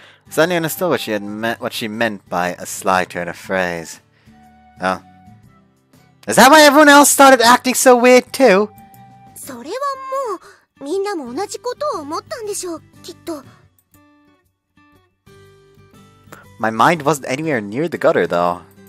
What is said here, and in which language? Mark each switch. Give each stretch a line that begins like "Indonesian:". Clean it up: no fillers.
English: Suddenly understood what she meant by a sly turn of phrase. Oh. Is that why everyone else started acting so weird too?
Japanese: それはもうみんなも同じことを思ったんでしょう、きっと。
English: My mind wasn't anywhere near the gutter though.